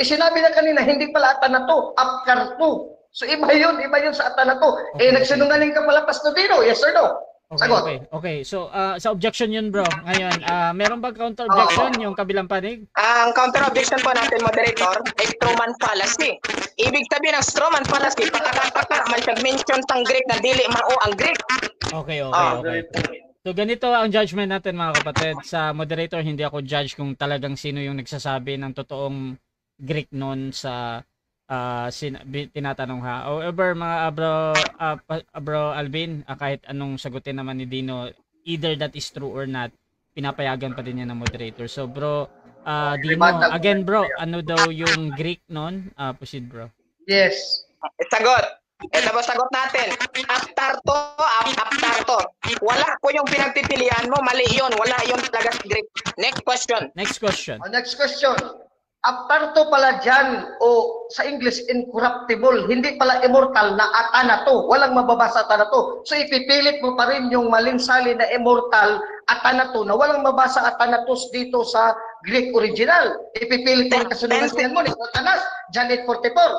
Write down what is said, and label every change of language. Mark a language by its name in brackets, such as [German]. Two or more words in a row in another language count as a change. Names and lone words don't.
[Filipino] Sinabi na kanina, hindi pala athanato, apkarto. So iba yun sa athanato. Okay, Nagsinungaling ka pala, Pastor Dino, [English] yes or no? [Filipino] Sagot. Okay. So, sa objection yun bro. Ngayon, meron ba [English] counter objection [Filipino] yung kabilang panig? Ang [English] counter objection [Filipino] po natin, moderator, ay [English] Truman fallacy. [Filipino] Ibig sabihin ng [English] Truman fallacy, [Cebuano] pataka-taka, man mention sang Greek na dili mao ang Greek. [Filipino] Okay. So, ganito ang judgment natin mga kapatid. Sa moderator, hindi ako judge kung talagang sino yung nagsasabi ng totoong Greek nun sa tinatanong ha. However, mga bro Alvin, kahit anong sagutin naman ni Dino, [English] either that is true or not, [Filipino] pinapayagan pa din yan ng moderator. So bro, Dino, [English] again bro, [Filipino] ano daw yung Greek nun? [English] Proceed bro. Yes. [Filipino] Sagot. Ito ba sagot natin? Aptarto. Wala po yung pinagpipilian mo, mali yun. Wala yung talaga Greek. [English] Next question. Next question. Next question. [Filipino] Aptarto pala dyan, o sa English, incorruptible. Hindi pala immortal na atanato. Walang mababasa atanato. So ipipilit mo pa rin yung malinsali na immortal atanato na walang mabasa atanatos dito sa Greek original. Ipipilit mo rin kasunungan mo ni Satanas, John 8:44.